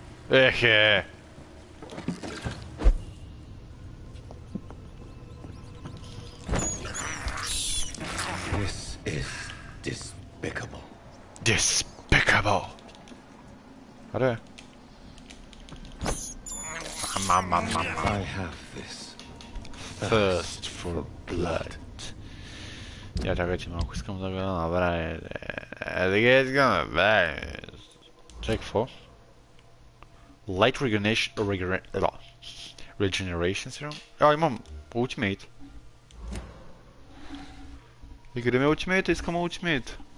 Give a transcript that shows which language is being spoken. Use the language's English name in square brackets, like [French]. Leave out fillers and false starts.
[English] This is despicable. Despicable. [Bulgarian] Аре. [English] I have this. Thirst for blood. [Bulgarian] Я чакайте малко, искам да го направя. Искам да [English] check for light regeneration serum. [Bulgarian] Имам ultimate. И къде ми е ultimate? Искам ultimate.